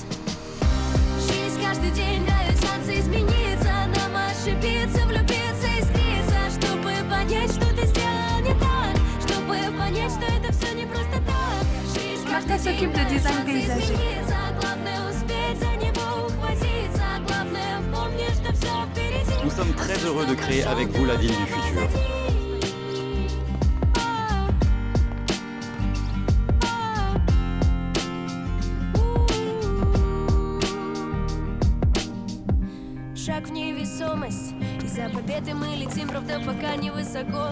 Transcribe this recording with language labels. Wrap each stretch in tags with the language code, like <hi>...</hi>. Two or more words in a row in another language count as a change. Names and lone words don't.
<ru>Жизнь каждый день дает шансы измениться, нам ошибиться, влюбиться, искриться, чтобы понять, что ты сделал не так, чтобы понять, что это все не просто так. Жизнь каждый день дает шансы измениться, главное успеть за него ухватиться, главное помни, что все впереди.</ru> <fr>Nous sommes très heureux de créer avec vous la ville du futur.</fr> <ru>Шаг в невесомость, и за победой мы летим, правда, пока не высоко.</ru>